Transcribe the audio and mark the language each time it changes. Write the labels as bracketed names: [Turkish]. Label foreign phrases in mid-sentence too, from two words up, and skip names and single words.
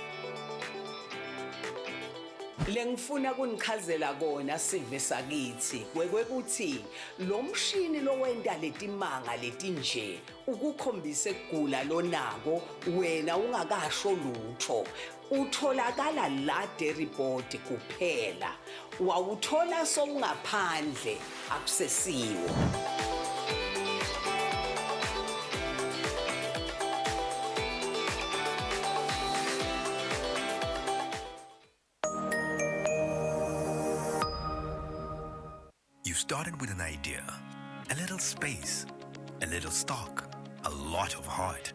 [Swati] Lengifuna kunichazela kona sive sakithi kwekuthi lo mshini lo wenda letimanga letinje ukukhombise kugula lonako wena ungakasho lutho utholakala la Dairy Board kuphela wawuthola sowungaphandle akusesiwe [English] You started with an idea, a little space, a little stock, a lot of heart.